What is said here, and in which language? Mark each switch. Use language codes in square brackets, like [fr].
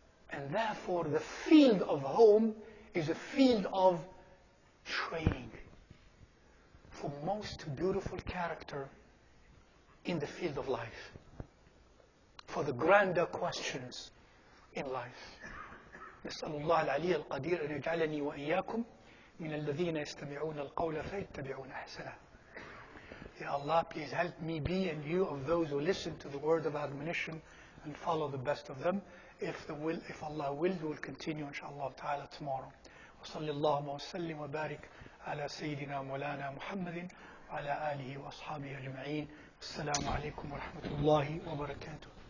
[en] And therefore the field of home is a field of training for most beautiful character in the field of life, for the grander questions in life. [ar] نسأل الله العلي القدير أن يجعلني وإياكم من الذين يستمعون القول فيتبعون أحسنه. [en] Ya Allah, please help me be and you of those who listen to the word of admonition and follow the best of them. If Allah will, we will continue inshallah ta'ala tomorrow. [ar] وصلى اللهم وسلم وبارك على سيدنا مولانا محمد وعلى آله وأصحابه أجمعين. السلام عليكم ورحمة الله وبركاته.